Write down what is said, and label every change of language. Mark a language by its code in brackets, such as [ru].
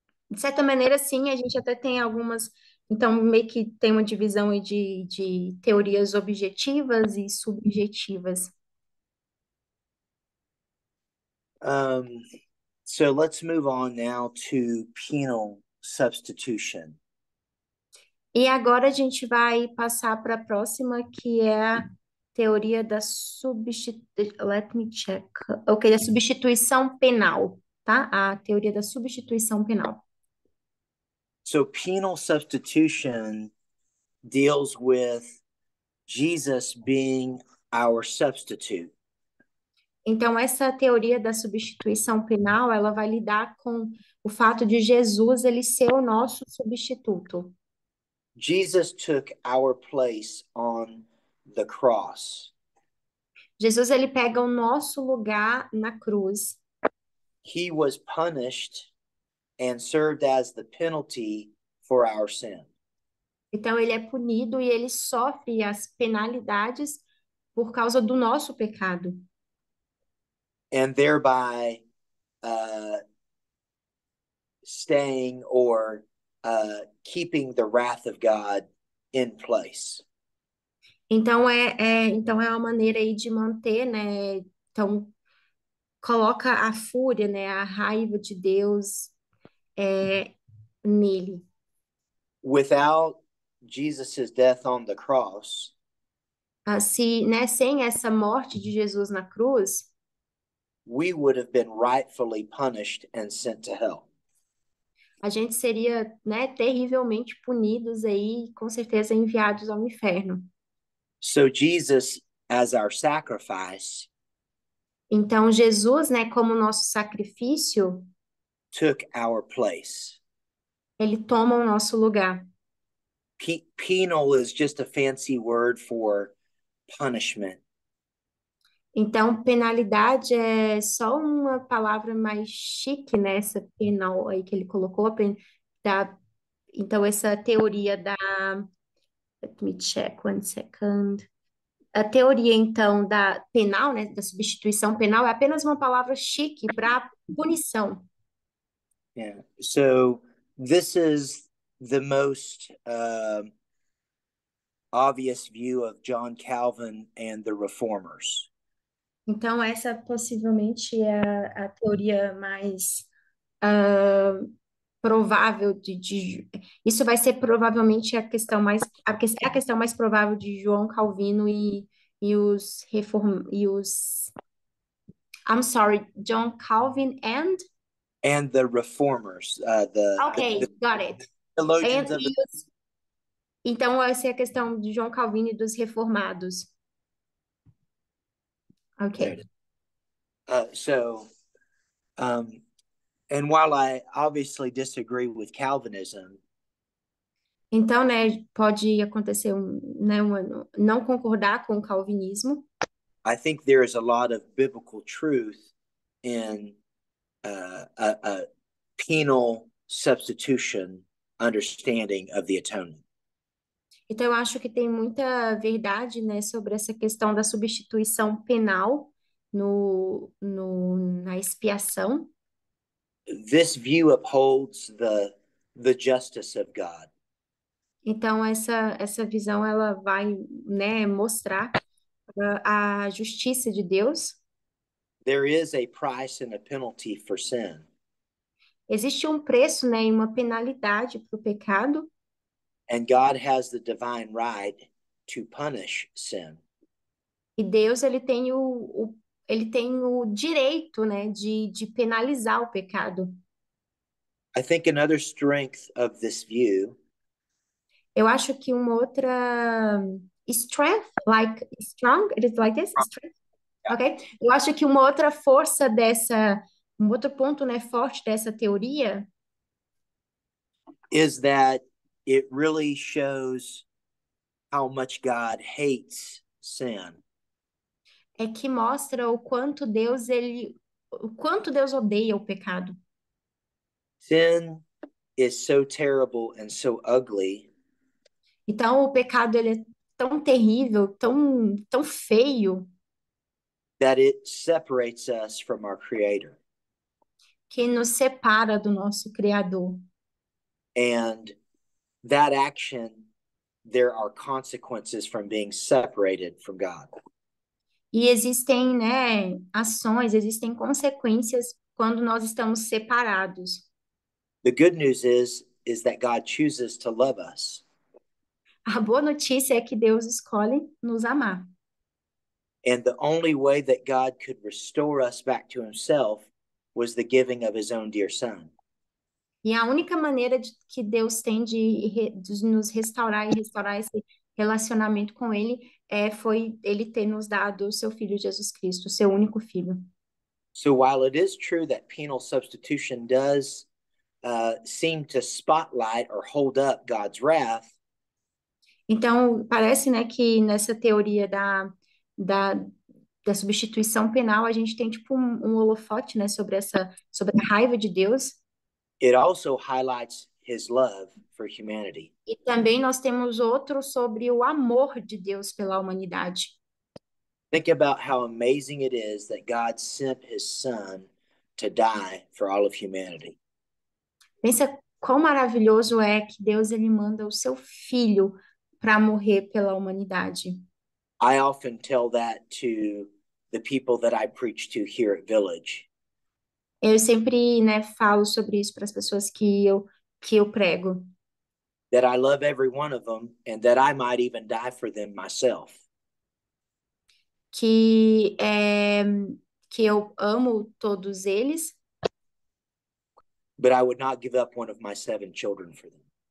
[pt] De certa maneira, sim, a gente até tem algumas, então meio que tem uma divisão aí de teorias objetivas e subjetivas. [en] So let's move on now to penal substitution. [pt] E agora a gente vai passar para a próxima, que é a teoria da substituição penal, tá? A teoria da substituição penal. [en] So penal substitution deals with Jesus being our substitute. [pt] Então, essa teoria da substituição penal, ela vai lidar com o fato de Jesus ele ser o nosso substituto. [en] Jesus took our place on the cross. [pt] Jesus ele pega o nosso lugar na cruz. [en] He was punished and served as the penalty for our sin. [pt] Então, ele é punido e ele sofre as penalidades por causa do nosso pecado. [en] And thereby staying or keeping the wrath of God in place. [pt] Então, então é uma maneira aí de manter, né? Então, coloca a fúria, né? A raiva de Deus nele. [en] Without Jesus' death on the cross, [pt] Né, sem essa morte de Jesus na cruz, [en] we would have been rightfully punished and sent to hell. [pt] a gente seria, né, terrivelmente punidos aí, com certeza enviados ao inferno. [en] So Jesus, as our sacrifice, [pt] Então, Jesus, né, como nosso sacrifício, [en] took our place. [pt] ele toma o nosso lugar. [en] Penal is just a fancy word for punishment. [pt] Então, penalidade é só uma palavra mais chique, né? Essa penal aí que ele colocou. Então, essa teoria da... [en] Let me check one second. [pt] A teoria, então, da penal, né? Da substituição penal é apenas uma palavra chique para punição. [en] Yeah. So this is the most obvious view of John Calvin and the Reformers. [pt] Então, essa possivelmente é a teoria mais provável isso vai ser provavelmente a questão mais a questão mais provável de João Calvino e os [en] I'm sorry, John Calvin and the Reformers, okay, got it. theologians of the... [pt] Então essa é a questão de João Calvino e dos reformados. [en] Okay. And while I obviously disagree with Calvinism, [pt] então, né, pode acontecer não concordar com o calvinismo. [en] I think there is a lot of biblical truth in a penal substitution understanding of the atonement. [pt] Então, eu acho que tem muita verdade, né, sobre essa questão da substituição penal na expiação. [en] This view upholds the justice of God. [pt] Então, essa visão, ela vai, né, mostrar a justiça de Deus. [en] There is a price and a penalty for sin. [pt] Existe um preço, né, e uma penalidade para o pecado. [en] And God has the divine right to punish sin. [pt] E Deus, ele tem o direito, né, de penalizar o pecado. [en] I think another strength of this view, [pt] eu acho que uma outra [en] strength, like strong, it is like this, strength. Okay? [pt] Eu acho que uma outra força um outro ponto, né, forte dessa teoria [en] is that it really shows how much God hates sin. [pt] é que mostra o quanto Deus odeia o pecado. [en] Sin is so terrible and so ugly. [pt] Então o pecado ele é tão terrível, tão feio, [en] that it separates us from our Creator. [pt] Que nos separa do nosso Criador. [en] And that action, there are consequences from being separated from God. [pt] E existem, né, ações, existem consequências quando nós estamos separados. [en] The good news is that God chooses to love us. [pt] A boa notícia é que Deus escolhe nos amar. [en] And the only way that God could restore us back to himself was the giving of his own dear son. [pt] E a única maneira que Deus tem de nos restaurar e restaurar esse relacionamento com Ele foi Ele ter nos dado o seu Filho Jesus Cristo, o seu único Filho. [en] So while it is true that penal substitution does seem to spotlight or hold up God's wrath, [pt] então, parece, né, que nessa teoria da, da substituição penal, a gente tem tipo um holofote, né, sobre a raiva de Deus. [en] it also highlights his love for humanity. [pt] E também nós temos outro sobre o amor de Deus pela humanidade. [en] Think about how amazing it is that God sent his son to die for all of humanity. [pt] Pensa quão maravilhoso é que Deus ele manda o seu filho para morrer pela humanidade. [en] I often tell that to the people that I preach to here at Village. [pt] Eu sempre, né, falo sobre isso para as pessoas que eu prego, [en] That I love every one of them and that I might even die for them myself. [pt] que eu amo todos eles, [en] But I would not give up one of my 7 children for them.